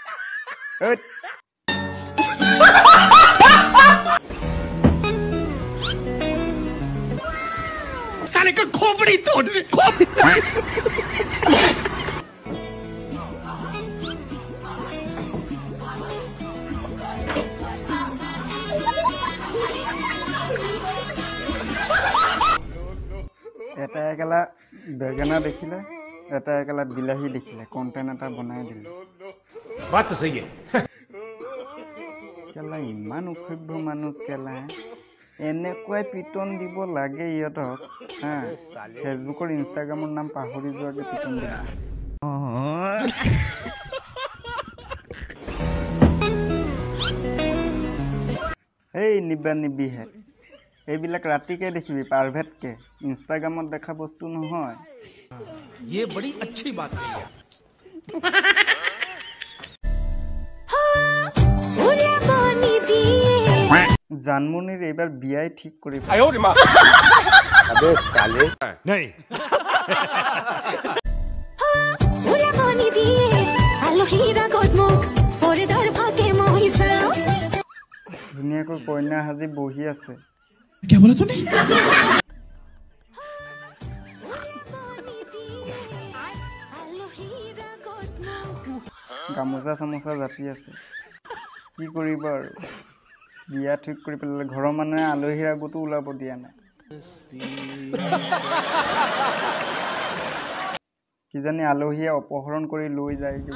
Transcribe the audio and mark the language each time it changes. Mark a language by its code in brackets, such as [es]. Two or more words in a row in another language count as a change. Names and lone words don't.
[hi] साले का खोपड़ी तोड़ दे [as] এটা একেলা বেগেনা দেখিলে এটা একেলা বিলাহী দেখিলে কন্টেন্ট এটা বনাই দিলে [hi] बात तो सही है [as] কেলা ইমান অসভ্য মানুহ কেলা এনেকুৱাই পিটন দিব লাগে ইহঁতক হা ফেচবুকৰ ইনষ্টাগ্ৰামৰ নাম পাহৰি যোৱাকে পিটন দিব এই নিবা নিবিহে এইবিলাক ৰাতিকে দেখিবি পাৰভেটকে ইনষ্টাগ্ৰামত দেখা বস্তু নহয় [hi] ये बड़ी अच्छी बात कही है [as] জানমনিৰ এইবাৰ বিয়াই ঠিক কৰি [hi] अबे साले नहीं [as] ধুনীয়াকৈ কইনা সাজি বহি আছে [hi] क्या बोला तूने [as] গামোচা চামোচা জাপি আছে কি কৰিব আৰু বিয়া ঠিক কৰি পেলালে ঘৰৰ মানুহে আলহীৰ আগতো ওলাব দিয়া নাই কিজানি আলহীয়ে অপহৰণ কৰি লৈ যায়